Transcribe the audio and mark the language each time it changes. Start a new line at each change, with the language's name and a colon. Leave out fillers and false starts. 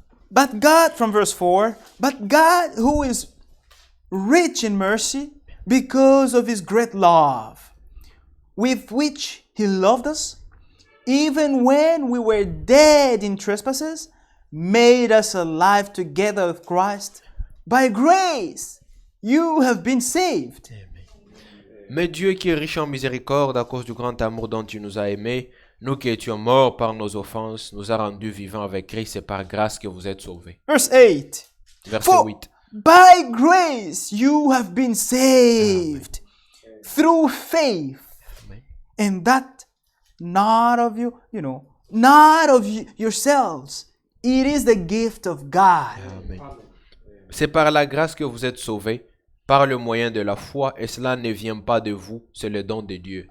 English: But God, from verse 4, but God who is rich in mercy because of his great love, with which he loved us, even when we were dead in trespasses, made us alive together with Christ. By grace, you have been saved.
French: Mais Dieu qui est riche en miséricorde à cause du grand amour dont il nous a aimés, nous qui étions morts par nos offenses, nous a rendus vivants avec Christ. C'est par grâce que vous êtes sauvés.
English: Verse 8.
French: Verset
English: For
French: 8.
English: by grace you have been saved through faith, Amen. and that not of you, not of yourselves. It is the gift of God. Amen.
French: C'est par la grâce que vous êtes sauvés, par le moyen de la foi, et cela ne vient pas de vous, c'est le don de Dieu.